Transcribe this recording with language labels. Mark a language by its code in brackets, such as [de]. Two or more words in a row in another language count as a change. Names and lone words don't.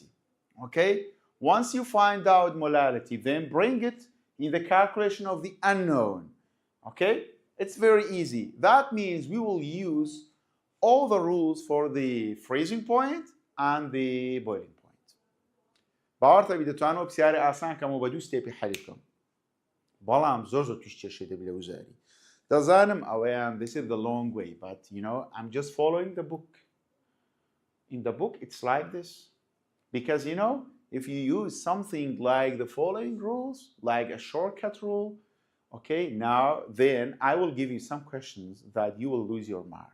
[en] Okay? Once you find out molality, then bring it in the calculation of the unknown. Okay? It's very easy. That means we will use all the rules for the freezing point and the boiling point. [ckb] باوەڕتە دەتوانەوە پرسیارە ئاسان کەم و بە دوو ستێپی حەل بکەم. بەڵام زۆر توش کێشەی دەبێت لە وزاری. دەزانم ئەوەیان [en] this is the long way, but you know, I'm just following the book. In the book, it's like this. Because, you know, if you use something like the following rules, like a shortcut rule, okay, now, then I will give you some questions that you will lose your mark.